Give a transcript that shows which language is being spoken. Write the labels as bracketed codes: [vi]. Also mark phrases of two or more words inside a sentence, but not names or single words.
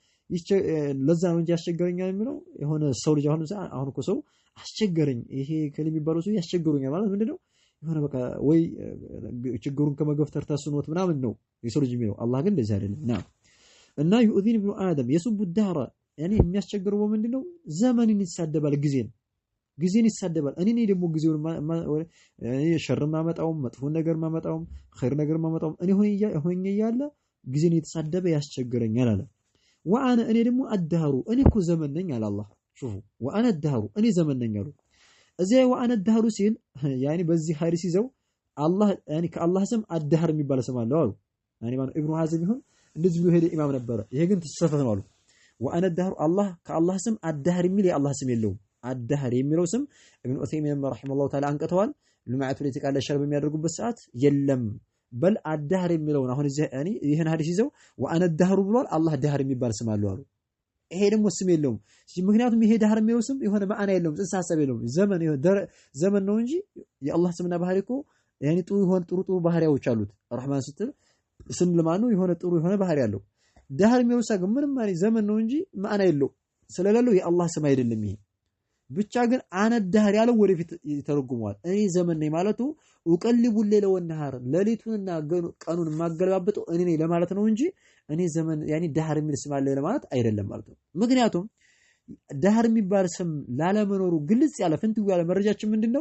[am] ለዛ ነው እንጂ ያስቸግረኛል የሚለው የሆነ ሰው ልጅ አሁን እኮ ሰው አስቸገረኝ ይሄ ከሚባለው ሰው ያስቸግሩኛል ማለት ምንድነው የሆነ በቃ ወይ ችግሩን ከመገፍተር ተስኖት ምናምን ነው የሰው ልጅ የሚለው አላህ ግን እንደዚህ አይደለም እና [ar] يؤذين ابن ادم يسب الدهر يعني [am] የሚያስቸግረው ምንድነው ዘመንን ይሳደባል ጊዜን ይሳደባል እኔ ደግሞ ጊዜውን ሸር ማመጣው መጥፎ ነገር ማመጣው ኸይር ነገር ማመጣው እኔ ሆኜ ያለ ጊዜን የተሳደበ ያስቸግረኛል አለ وانا እኔ ደግሞ الدهر እኔ እኮ ዘመን ነኝ አለ አላህ [ar] شوفوا وانا الدهر [am] እኔ ዘመን ነኝ አሉ እዚያ [ar] وانا الدهر [am] ሲል ያኒ በዚህ ሐዲስ ይዘው አላህ ያኒ ከአላህ ስም الدهر የሚባል ስም አለው አሉ ያኒ ማን ኢብኑ ሐዘም ይሁን እንደዚህ ብሎ ሄደ ኢማም ነበር ይሄ ግን ተሰፈተ ነው አሉ [ar] وانا الدهر [am] አላህ ከአላህ ስም الدهر የሚል የአላህ ስም የለውም الدهر የሚለው ስም ኢብኑ ዑሰይሚን ረሂመሁላሁ ተዓላ አንቀተዋል ልማዓቱ ላይ ተቃለ ሸር በሚያደርጉበት ሰዓት የለም በል الدهر የሚለው አሁን እዚህ ያኒ ይሄን ሐዲስ ይዘው [ar] وانا الدهر [am] ብሏል አላህ دهر የሚባል ስም አለው አሉ ይሄ ደግሞ ስም የለውም ምክንያቱም ይሄ دهر የሚለው ስም የሆነ ማዕና የለውም ጽንሰ ሐሳብ የለውም ዘመን ነው እንጂ የአላህ ስምና ባህሪ እኮ ያኒ ጥሩ ባህሪያዎች አሉት ረህማን ስትል ስም ለማኑ የሆነ ጥሩ የሆነ ባህሪ ያለው دهر የሚለው ሳግ ምንም ማለት ዘመን ነው እንጂ ማዕና የለው ስለሌለው የአላህ ስም አይደለም ይሄ ብቻ ግን [ar] أنا الدهر [am] ያለው ወደፊት ይተረጉመዋል። እኔ ዘመን ነኝ ማለቱ [ar] وأقلب الليل والنهار [am] ሌሊቱንና ቀኑን ማገለባበጠው እኔ ነኝ ለማለት ነው እንጂ እኔ ዘመን ያኒ ዳህር የሚል ስም አለ ለማለት አይደለም ማለት ነው። ምክንያቱም ዳህር የሚባል ስም ላለመኖሩ ግልጽ ያለ ፍንትው ያለ መረጃችን ምንድነው?